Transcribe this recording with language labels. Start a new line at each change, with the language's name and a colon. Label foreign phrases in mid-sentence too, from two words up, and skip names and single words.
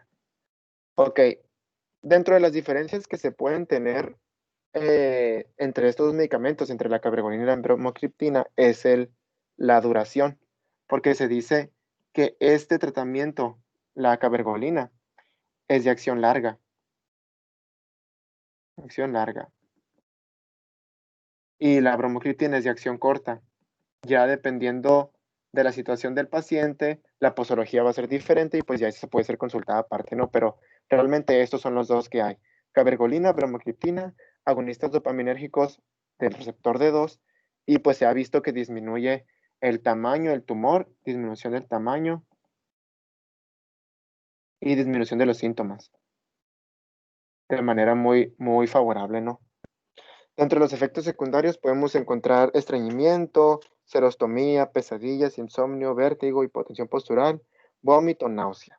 Spanish: Ok, dentro de las diferencias que se pueden tener entre estos dos medicamentos, entre la cabergolina y la bromocriptina, es la duración, porque se dice que este tratamiento, la cabergolina, es de acción larga, y la bromocriptina es de acción corta. Ya dependiendo de la situación del paciente, la posología va a ser diferente y pues ya se puede ser consultada aparte, ¿no? Pero realmente estos son los dos que hay. Cabergolina, bromocriptina, agonistas dopaminérgicos del receptor D2 y pues se ha visto que disminuye el tamaño del tumor, disminución del tamaño y disminución de los síntomas de manera muy, muy favorable, ¿no? Entre los efectos secundarios podemos encontrar estreñimiento, serostomía, pesadillas, insomnio, vértigo, hipotensión postural, vómito, náusea.